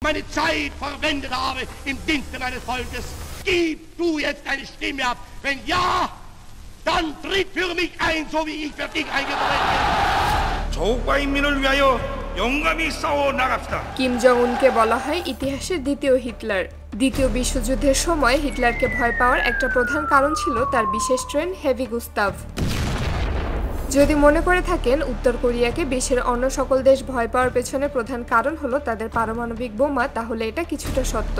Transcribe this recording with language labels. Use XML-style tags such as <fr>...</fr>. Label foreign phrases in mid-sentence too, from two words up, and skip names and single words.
<de>meine Zeit verwendet habe im Dienste meines Volkes. Gib du jetzt deine Stimme ab. Wenn ja, dann tritt für mich ein, so wie ich für dich eingetreten bin.</de> <ko>조국과 인민을 위하여 용감히 싸워 나갑시다.</ko> <bn>কিম জং উনকে বলা হয় ইতিহাসের দ্বিতীয় হিটলার। দ্বিতীয় বিশ্বযুদ্ধের সময় হিটলারকে ভয় পাওয়ার একটা প্রধান কারণ ছিল তার বিশেষ ট্রেন হেভি গুস্তাভ। যদি মনে করে থাকেন উত্তর কোরিয়াকে বিশ্বের অন্য সকল দেশ ভয় পাওয়ার পেছনে প্রধান কারণ হলো তাদের পারমাণবিক বোমা, তাহলে এটা কিছুটা সত্য।</bn>